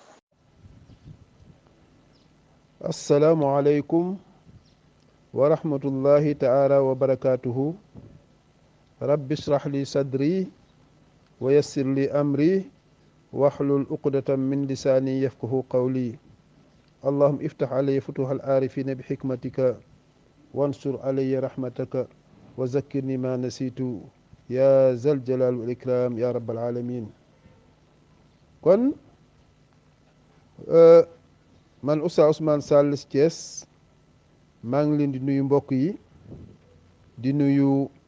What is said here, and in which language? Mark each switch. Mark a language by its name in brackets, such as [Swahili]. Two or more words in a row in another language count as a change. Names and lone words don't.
[Arabic] السلام عليكم ورحمة الله تعالى وبركاته رب اشرح لي صدري ويسر لي أمري واحلل عقدة من لساني يفقهوا قولي اللهم افتح علي فتوح العارفين بحكمتك وانشر علي رحمتك وذكرني ما نسيت يا ذا الجلال والإكرام يا رب العالمين [Wolof] kon man Oustaz Ousmane Sall Thiès maa ngi leen di nuyu [Arabic] mbokk yi di nuyu